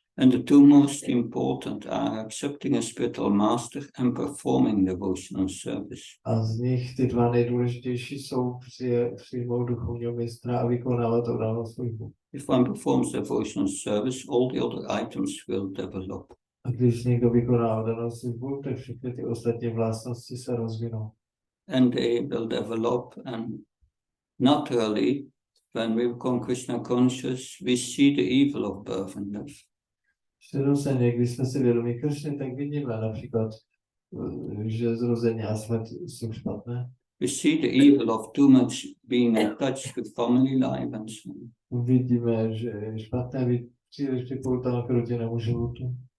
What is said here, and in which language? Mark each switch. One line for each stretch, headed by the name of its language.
English: And the two most important are accepting a spiritual master and performing devotional service.
Czech: A z nich ty dva nejdůležitější jsou přijmout duchovního mistra a vykonávat odanou službu.
English: If one performs devotional service, all the other items will develop.
Czech: A když někdo vykoná odanou službu, tak všechny ty ostatní vlastnosti se rozvinou.
English: And they will develop, and naturally, when we become Krishna conscious, we see the evil of birth and death.
Czech: Přirozeně, když jsme si vědomí Kršny, tak vidíme například, že zrození a smrt jsou špatné.
English: We see the evil of too much being attached with family life and so on.
Czech: Vidíme, že je špatné být příliš připoután k rodinnému životu.